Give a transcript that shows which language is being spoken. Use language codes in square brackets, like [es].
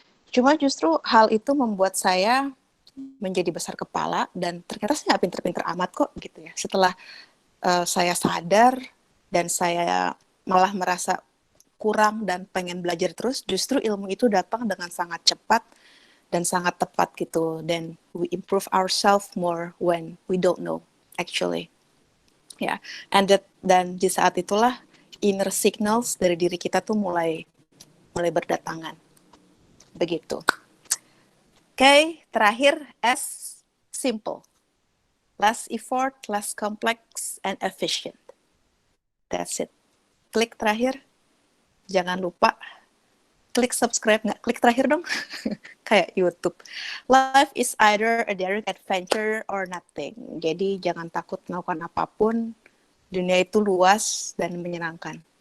[id] Cuma justru hal itu membuat saya menjadi besar kepala, dan ternyata saya nggak pinter-pinter amat kok gitu ya. Setelah saya sadar, dan saya malah merasa kurang dan pengen belajar terus, justru ilmu itu datang dengan sangat cepat dan sangat tepat gitu. [en] Dan we improve ourselves more when we don't know actually. Ya, yeah. [id] Dan di saat itulah inner signals dari diri kita tuh mulai berdatangan. Begitu. Oke, terakhir S, simple. [en] Less effort, less complex, and efficient. That's it. [id] Klik terakhir. Jangan lupa klik subscribe, nggak klik terakhir dong. Kayak YouTube. [en] Life is either a daring adventure or nothing. [id] Jadi jangan takut melakukan apapun. Dunia itu luas dan menyenangkan.